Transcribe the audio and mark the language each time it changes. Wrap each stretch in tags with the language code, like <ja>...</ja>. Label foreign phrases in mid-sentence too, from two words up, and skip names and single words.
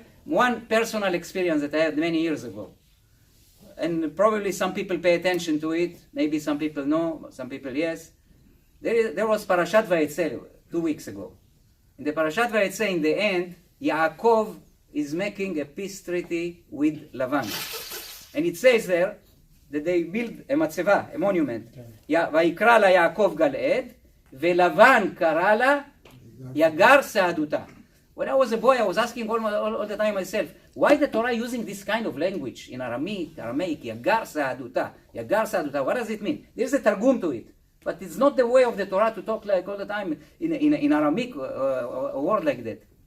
<en>One personal experience that I had many years ago, and probably some people pay attention to it. Maybe some people know, some people yes. There was Parashat Vayetze 2 weeks ago. In the Parashat Vayetze, in the end, Yaakov is making a peace treaty with Lavan, and it says there that they build a matzeva, a monument.</en> <he>ויקרא לה יעקב גלעד, ולבן קרא לה</he> <arc>יגר שהדותא.</arc> <en>When I was a boy, I was asking all the time myself, why the Torah using this kind of language in Aramaic,</en> <arc>יגר שהדותא, יגר שהדותא,</arc> <en>what does it mean? There's a targum to it, but it's not the way of the Torah to talk like all the time in Aramaic, a word like that.</en>